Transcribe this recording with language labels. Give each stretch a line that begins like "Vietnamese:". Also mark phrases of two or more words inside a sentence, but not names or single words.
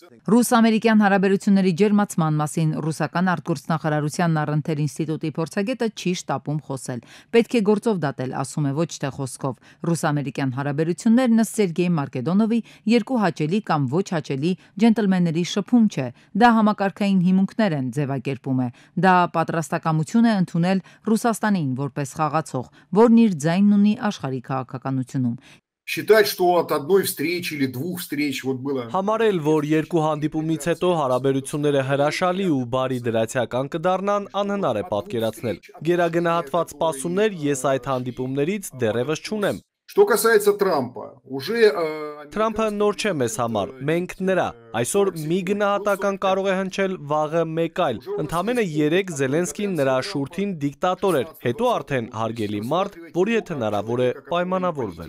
Armenian: Ռուս-ամերիկյան հարաբերությունների ջերմացման մասին ռուսական արտգործնախարարության Նարընթեր ինստիտուտի փորձագետը չի շտապում խոսել։ Պետք է գործով դատել, ասում է, ոչ թե խոսքով։ Ռուս-ամերիկյան հարաբերություններն ըստ Սերգեյ Մարկեդոնովի երկու հաճելի կամ ոչ հաճելի ջենտլմենների շփում չէ։ Դա համակարգային հիմունքներ են ձևակերպում է։ Դա պատրաստակամություն է ընդունել Ռուսաստանին որպես խաղացող, որն իր ձայնն ունի աշխարհի քաղաքականությունում։
Russian: Считать, что от одной встречи или двух встреч вот было.
Armenian: Համարել, որ երկու հանդիպումից հետո հարաբերությունները հրաշալի ու բարի դրացիական կդառնան, անհնար է պատկերացնել։ Գերագնահատված սպասումներ ես այդ հանդիպումներից դեռևս չունեմ։
Russian: Что касается Трампа, уже
Armenian: Թրամփը նոր չէ մեզ համար, մենք նրա։ Այսօր մի գնահատական կարող է հնչել, վաղը մեկ այլ։ Ընդամենը 3 Զելենսկին նրա շուրթին դիկտատոր էր, հետո արդեն հարգելի մարդ, որի հետ հնարավոր է պայմանավորվել։